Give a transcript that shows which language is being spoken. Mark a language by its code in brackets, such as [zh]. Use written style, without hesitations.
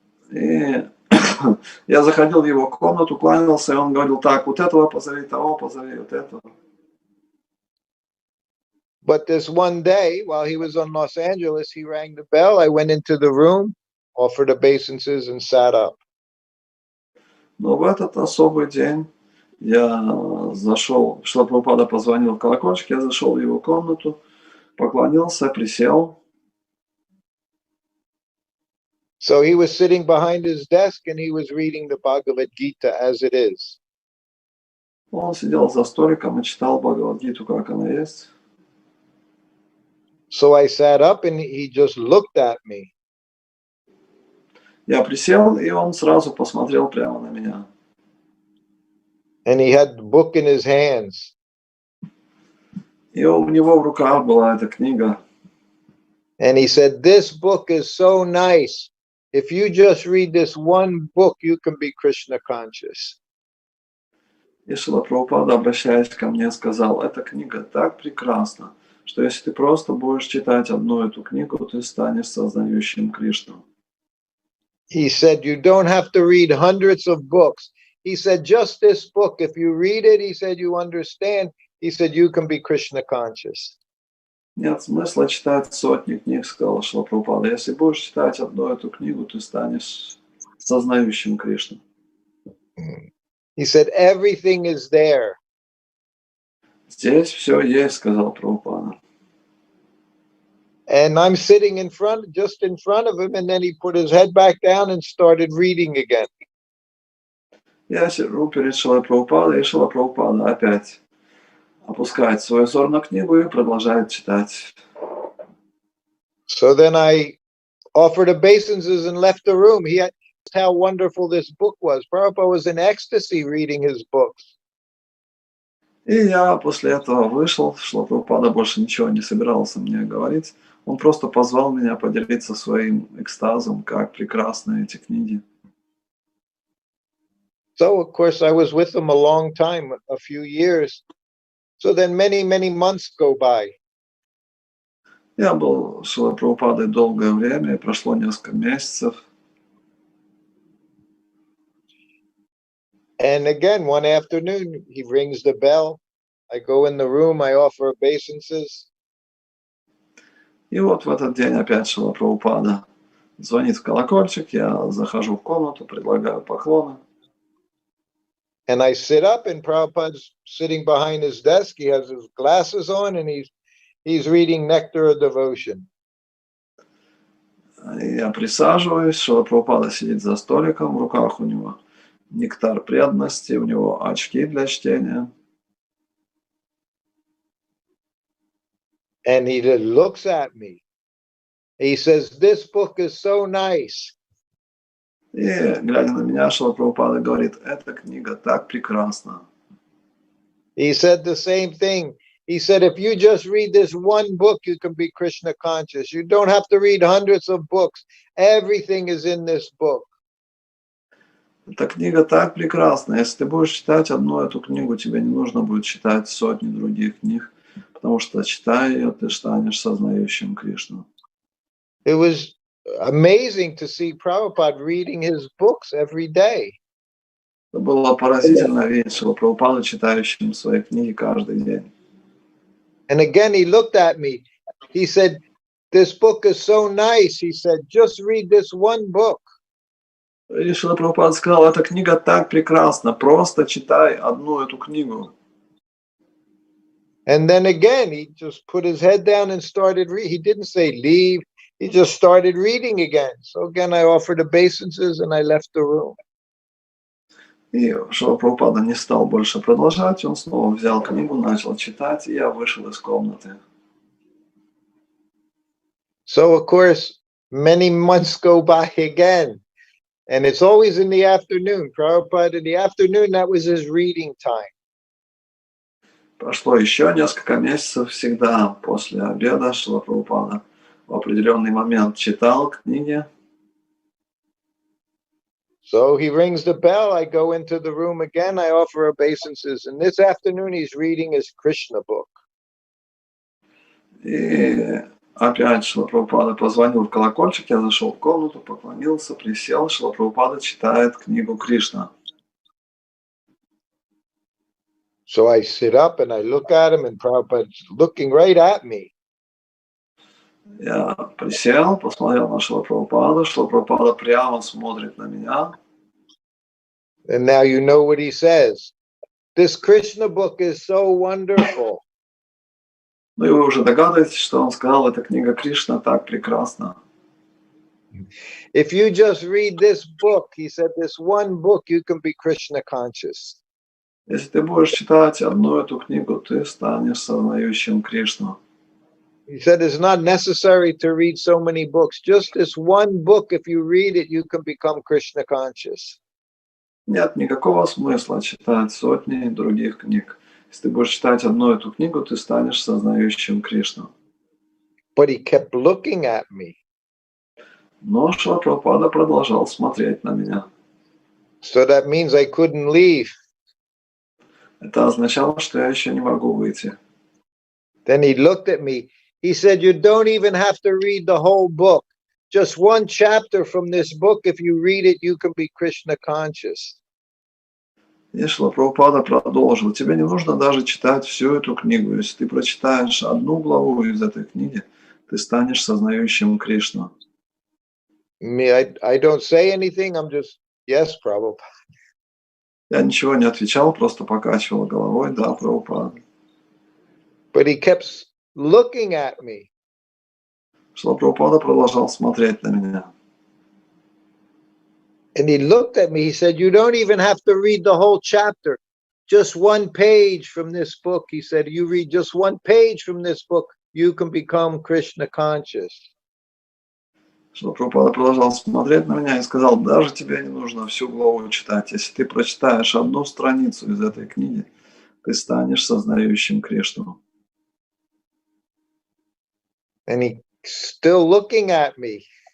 [ru] И я заходил в его комнату, кланялся, и он говорил, так, вот этого позови, того позови, вот этого. [en] But this one day, while he was in Los Angeles, he rang the bell. I went into the room, offered obeisances, and sat up. [ru] Но в этот особый день я зашел, Шрила Прабхупада позвонил в колокольчик, я зашел в его комнату, поклонился, присел. [en] So he was sitting behind his desk and he was reading the Bhagavad Gita as it is. [ru] Он сидел за столиком и читал Бхагавад-гиту, как она есть. [en] So I sat up and he just looked at me. [ru] Я присел, и он сразу посмотрел прямо на меня. [en] And he had the book in his hands. [ru] И у него в руках была эта книга. [en] And he said, this book is so nice. If you just read this one book, you can be Krishna conscious. [ru] И Шрила Прабхупада, обращаясь ко мне, сказал, эта книга так прекрасна, что если ты просто будешь читать одну эту книгу, ты станешь сознающим Кришну. [en] He said, you don't have to read hundreds of books. He said, just this book, if you read it, he said, you understand. He said, you can be Krishna conscious. [ru] Нет смысла читать сотни книг, сказал Шрила Прабхупада. Если будешь читать одну эту книгу, ты станешь сознающим Кришну. [en] He said, everything is there. [ru] Здесь все есть, сказал Прабхупада. [en] And I'm sitting just in front of him, and then he put his head back down and started reading again. [ru] Я сижу перед Шрилой Прабхупадой, и Шрила Прабхупада опять опускает свой взор на книгу и продолжает читать. [en] So then I offered obeisances and left the room. He had how wonderful this book was. Prabhupada was in ecstasy reading his books. [ru] И я после этого вышел, Шрила Прабхупада больше ничего не собирался мне говорить. Он просто позвал меня поделиться своим экстазом, как прекрасны эти книги. [en] So, of course, I was with him a long time, a few years. So then many, many months go by. [ru] Я был с Шрилой Прабхупадой долгое время, и прошло несколько месяцев. [en] And again, one afternoon, he rings the bell. I go in the room, I offer obeisances. [ru] И вот в этот день опять Шрила Прабхупада звонит в колокольчик, я захожу в комнату, предлагаю поклоны. [en] And I sit up, and Prabhupada's sitting behind his desk. He has his glasses on, and he's reading Nectar of Devotion. [ru] Я присаживаюсь, Шрила Прабхупада сидит за столиком, в руках у него нектар преданности, у него очки для чтения. [en] And he just looks at me. He says, this book is so nice. [ru] И, глядя на меня, Шрила Прабхупада говорит, эта книга так прекрасна. [en] He said the same thing. He said, if you just read this one book, you can be Krishna conscious. You don't have to read hundreds of books. Everything is in this book. [ru] Эта книга так прекрасна. Если ты будешь читать одну эту книгу, тебе не нужно будет читать сотни других книг, потому что, читая ее, ты станешь сознающим Кришну. [en] It was amazing to see Prabhupada reading his books every day. [ru] Это было поразительно видеть Шрилу Прабхупаду, читающим свои книги каждый день. [en] And again, he looked at me. He said, this book is so nice. He said, just read this one book. [ru] И Шрила Прабхупада сказал, эта книга так прекрасна, просто читай одну эту книгу. [en] And then again, he just put his head down and started reading. He didn't say leave. He just started reading again. So again, I offered obeisances and I left the room. [ru] И Шрила Прабхупада не стал больше продолжать, он снова взял книгу, начал читать, и я вышел из комнаты. [en] So of course, many months go by again. And it's always in the afternoon. Prabhupada, in the afternoon, that was his reading time. [ru] Прошло еще несколько месяцев, всегда после обеда Шрила Прабхупада в определенный момент читал книги. [en] So he rings the bell, I go into the room again, I offer obeisances. And this afternoon he's reading his Krishna book. [ru] И опять Шрила Прабхупада позвонил в колокольчик, я зашел в комнату, поклонился, присел. Шрила Прабхупада читает книгу Кришна. [en] So I sit up and I look at him, and Prabhupada's looking right at me. [ru] Я присел, посмотрел на Шрила Прабхупаду. Шрила Прабхупада прямо смотрит на меня. [en] And now you know what he says. This Krishna book is so wonderful. [ru] Ну и вы уже догадываетесь, что он сказал, эта книга Кришна так прекрасна. [en] If you just read this book, he said, this one book, you can be Krishna conscious. [ru] Если ты будешь читать одну эту книгу, ты станешь сознающим Кришну. [en] He said, it's not necessary to read so many books. Just this one book, if you read it, you can become Krishna conscious. [ru] Нет никакого смысла читать сотни других книг. Если ты будешь читать одну эту книгу, ты станешь сознающим Кришну. [en] But he kept looking at me. [ru] Но Шрила Прабхупада продолжал смотреть на меня. [en] So that means I couldn't leave. [ru] Это означало, что я еще не могу выйти. [en] Then he looked at me. He said, you don't even have to read the whole book. Just one chapter from this book. If you read it, you can be Krishna conscious. [ru] И Шрила Прабхупада продолжил. Тебе не нужно даже читать всю эту книгу. Если ты прочитаешь одну главу из этой книги, ты станешь сознающим Кришну. [en] I don't say anything. I'm just, yes, Prabhupada. [ru] Я ничего не отвечал, просто покачивал головой. Да, Прабхупада. [en] But he kept looking at me. [ru] Шрила Прабхупада продолжал смотреть на меня. [en] And he looked at me. He said, you don't even have to read the whole chapter. Just one page from this book. He said, you read just one page from this book, you can become Krishna conscious. [ru] Шрила Прабхупада продолжал смотреть на меня и сказал, даже тебе не нужно всю главу читать. Если ты прочитаешь одну страницу из этой книги, ты станешь сознающим Кришну. [en] And he still looking at me.